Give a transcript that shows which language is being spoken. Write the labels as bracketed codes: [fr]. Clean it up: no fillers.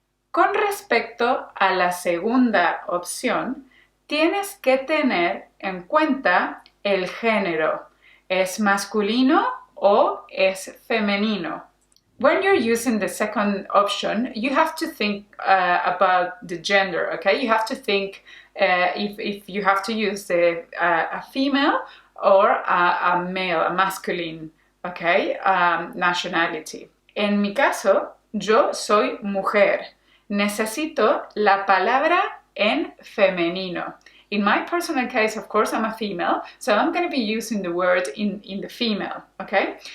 [es] Con respecto a la segunda opción, tienes que tener en cuenta el género. ¿Es masculino o es femenino? [en] When you're using the second option, you have to think about the gender, okay? You have to think if you have to use a female or a male, a masculine, okay? Nationality. [es] En mi caso, yo soy mujer. Necesito la palabra en femenino. [en] In my personal case, of course, I'm a female, so I'm going to be using the word in the female, okay?